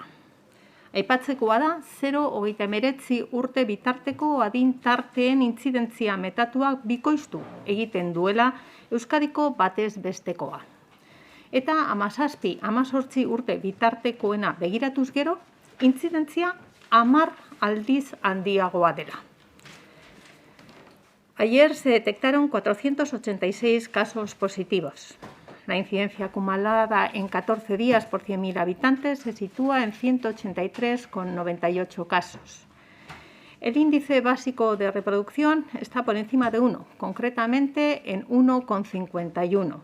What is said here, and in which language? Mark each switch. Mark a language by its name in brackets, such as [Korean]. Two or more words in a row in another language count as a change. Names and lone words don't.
[Basque] Aipatzekoa da 0-39 urte bitarteko adin tarteen intzidentzia metatuak bikoiztu egiten duela Euskadiko batez bestekoa. Eta 17-18 urte bitartekoena begiratuz gero, intzidentzia 10 aldiz handiagoa dela. [Spanish] Ayer se detectaron 486 casos positivos. La incidencia acumulada en 14 días por 100.000 habitantes se sitúa en 183,98 casos. El índice básico de reproducción está por encima de 1, concretamente en 1,51.